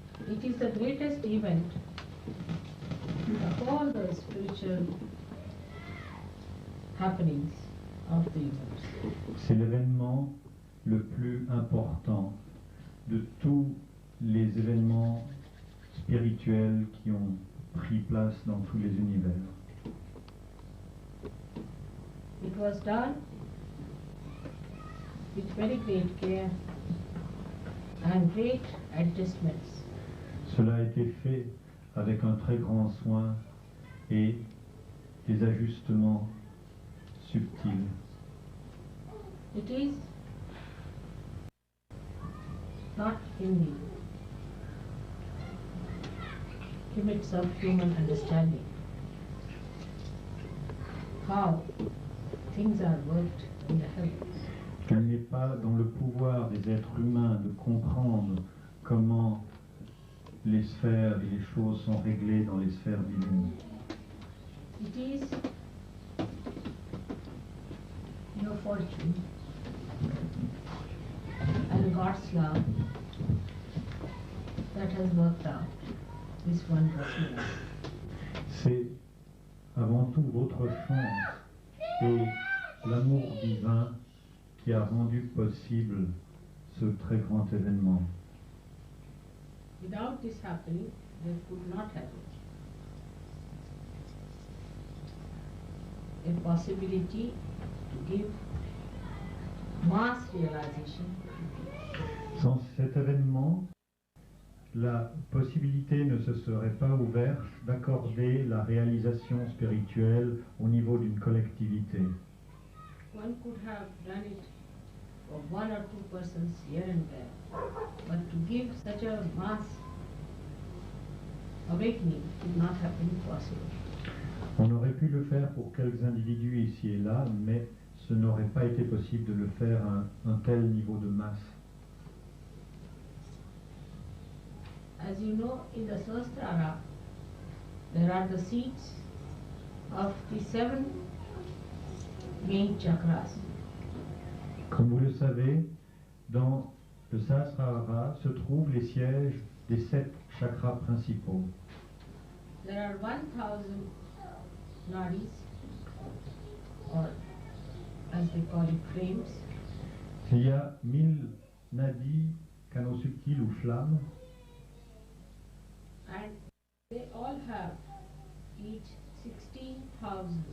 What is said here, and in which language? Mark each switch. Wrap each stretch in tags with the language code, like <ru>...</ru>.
<en>It is the greatest event of all the spiritual happenings of the universe.</en> <fr>C'est l'événement le plus important de tous les événements spirituels qui ont pris place dans tous les univers.</fr> <en>It was done with very great care and great adjustments.</en> <fr>Cela a été fait avec un très grand soin et des ajustements subtils.</fr> <en>It is not in the limits of human understanding how things are worked in the heavens.</en> <fr>Il n'est pas dans le pouvoir des êtres humains de comprendre comment les sphères et les choses sont réglées dans les sphères divines.</fr> <en>It is your fortune and God's love that has worked out this wondrous miracle.</en> <fr>C'est avant tout votre chance et l'amour divin qui a rendu possible ce très grand événement.</fr> <en>Without this happening, there could not have been a possibility to give mass realization.</en> <fr>Sans cet événement, la possibilité ne se serait pas ouverte d'accorder la réalisation spirituelle au niveau d'une collectivité.</fr> <en>One could have done it for 1 or 2 persons here and there, but to give such a mass awakening could not have been possible.</en> <fr>On aurait pu le faire pour quelques individus ici et là, mais ce n'aurait pas été possible de le faire à un tel niveau de masse.</fr> <en>As you know, in the Sahasrara, there are the seats of the 7 main chakras.</en> <fr>Comme vous le savez, dans le Sahasrara se trouvent les sièges des 7 chakras principaux.</fr> <en>There are 1000 nadis, or as they call it, flames.</en> <fr>Il y a 1000 nadis, canaux subtils ou flammes,</fr> <en>And they all have each 16,000 powers.</en>